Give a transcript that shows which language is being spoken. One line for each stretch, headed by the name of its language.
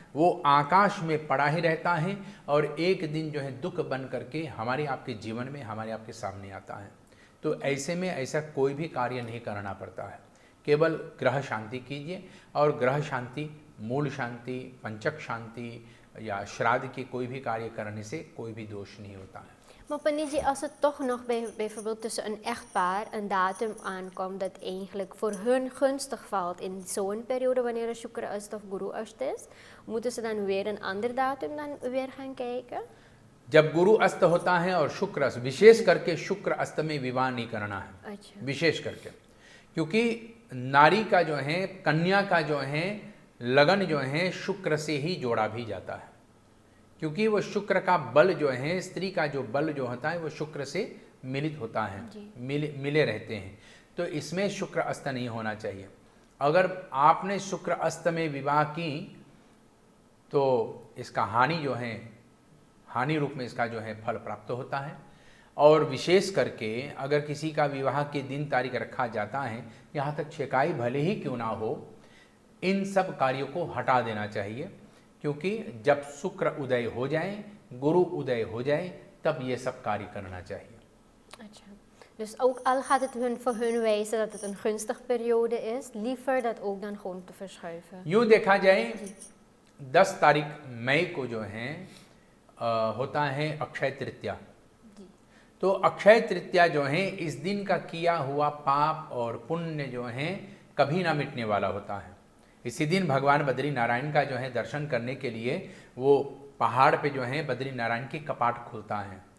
Hindi: वो आकाश में पड़ा ही रहता है और एक दिन जो है दुख बन करके हमारे आपके जीवन में, हमारे आपके सामने आता है। तो ऐसे में ऐसा कोई भी कार्य नहीं करना पड़ता है। केवल ग्रह शांति कीजिए, और ग्रह शांति, मूल शांति, पंचक शांति या श्राद्ध के कोई भी कार्य करने से कोई भी दोष नहीं होता है।
Dutch: Maar Paniji, als het toch nog bijvoorbeeld tussen een echtpaar een datum aankomt dat eigenlijk voor hun gunstig valt in zo'n periode wanneer een Shukra Ast of Guru Ast is, moeten ze dan weer een ander datum dan weer gaan kijken?
Hindi: जब गुरु अस्त होता है और शुक्र अस्त, विशेष करके शुक्र अस्त में विवाह नहीं करना है। अच्छा। विशेष करके, क्योंकि नारी का जो है, कन्या का जो है लगन जो है शुक्र से ही जोड़ा भी जाता है, क्योंकि वो शुक्र का बल जो है, स्त्री का जो बल जो होता है वो शुक्र से मिलित होता है, मिले रहते हैं। तो इसमें शुक्र अस्त नहीं होना चाहिए। अगर आपने शुक्र अस्त में विवाह की तो इसका हानि जो है, हानि रूप में इसका जो है फल प्राप्त होता है। और विशेष करके अगर किसी का विवाह के दिन तारीख रखा जाता है, यहाँ तक छेकाई भले ही क्यों ना हो, इन सब कार्यों को हटा देना चाहिए, क्योंकि जब शुक्र उदय हो जाए, गुरु उदय हो जाए, तब ये सब कार्य करना चाहिए।
Dutch: अच्छा, dus ook al gaat het voor hun wijzen dat het een gunstig periode is, liever dat ook dan gewoon te verschuiven.
Hindi: यूँ देखा जाए 10 तारीख मई को जो है होता है अक्षय तृतीया। तो अक्षय तृतीया जो है इस दिन का किया हुआ पाप और पुण्य जो है कभी ना मिटने वाला होता है। इसी दिन भगवान बद्री नारायण का जो है दर्शन करने के लिए वो पहाड़ पे जो है बद्री नारायण की कपाट खुलता है।